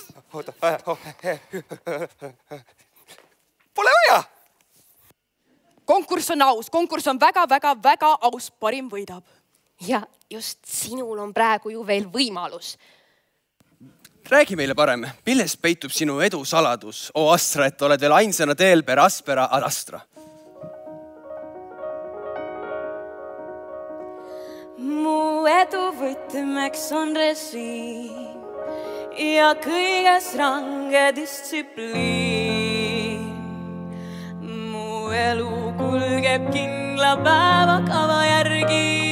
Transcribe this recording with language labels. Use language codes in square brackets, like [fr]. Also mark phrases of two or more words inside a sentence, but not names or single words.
[et] Pole vaja! Konkurss on aus, konkurss on väga aus, parim võidab. Ja just sinul on praegu ju veel võimalus. Räägi meile parem, milles peitub sinu edu saladus, Astra, et oled veel ainsana teel [la] per aspera ad astra? [et] Mu edu võtmeks on režiim ja kõiges range distsipliin. Mu elu kulgeb kindla päevakava järgi.